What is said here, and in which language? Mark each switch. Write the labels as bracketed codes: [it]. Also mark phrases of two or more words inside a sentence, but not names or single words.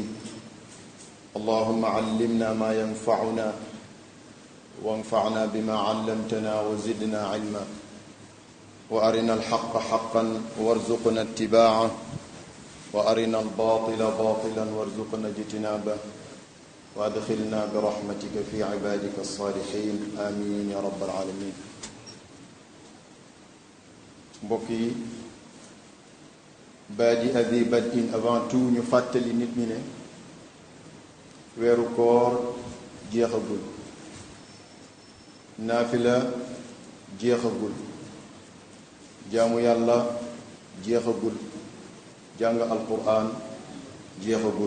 [ar] اللهم علمنا ما ينفعنا وانفعنا بما علمتنا وزدنا علما، وأرنا الحق حقا وارزقنا اتباعه، وأرنا الباطل باطلا وارزقنا اجتنابه، وأدخلنا برحمتك في عبادك الصالحين آمين يا رب العالمين. [wo] mbokk yi baadi abi badin [fr] avant tout [wo] ñu fàttali nit ñi ne weeru koor jeexagul, naafila jeexagul, jaamu yàlla jeexagul, jàng alquran jeexagul.